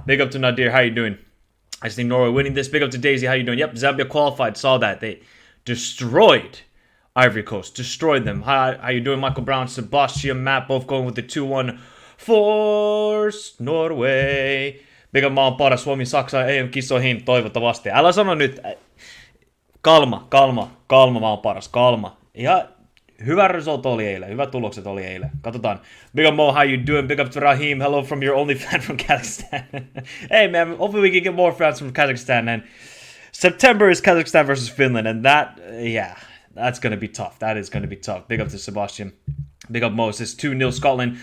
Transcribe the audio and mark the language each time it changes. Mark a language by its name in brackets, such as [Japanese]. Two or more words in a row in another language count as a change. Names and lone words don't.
[English] Big up to Nadir. How you doing? I think Norway winning this. Big up to Daisy. How you doing? Yep, Zambia qualified. Saw that. They destroyed Ivory Coast. Destroyed them. How you doing, Michael Brown, Sebastian, Matt, both going with the 2-1 for Norway. Big up [Finnish] maan paras. Suomi, Saksa, EM-kisoihin toivottavasti. Älä sano nyt. Kalma maan paras. Kalma. Ja hyvä result oli eilen. Hyvät tulokset oli eilen. Katsotaan. [English] Big up Mo, how you doing? Big up to Rahim. Hello from your only fan from Kazakhstan. Hey man, hopefully we can get more fans from Kazakhstan. And September is Kazakhstan versus Finland. And that, yeah, that's going to be tough. That is going to be tough. Big up to Sebastian. Big up Moses. 2-0 Scotland.